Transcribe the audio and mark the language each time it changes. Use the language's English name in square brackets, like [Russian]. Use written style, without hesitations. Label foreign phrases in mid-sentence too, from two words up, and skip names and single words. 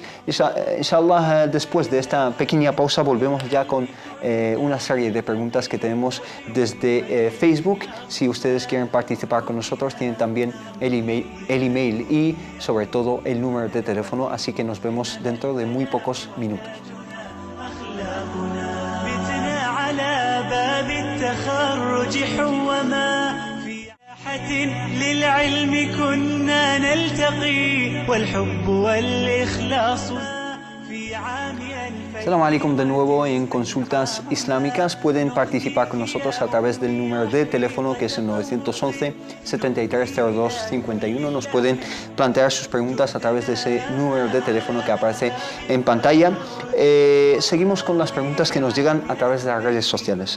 [Spanish] Inshallah, después de esta pequeña pausa volvemos ya con una serie de preguntas que tenemos desde Facebook. Si ustedes quieren participar con nosotros, tienen también el email y sobre todo el número de teléfono, así que nos vemos dentro de muy pocos minutos. [Arabic] بتنا على باب التخرج حوما في ساحة للعلم كنا نلتقي والحب والإخلاص في عام 2000. السلام عليكم [Spanish] de nuevo en Consultas Islámicas. Pueden participar con nosotros a través del número de teléfono que es el 911 7302 51. Nos pueden plantear sus preguntas a través de ese número de teléfono que aparece en pantalla. Seguimos con las preguntas que nos llegan a través de las redes sociales.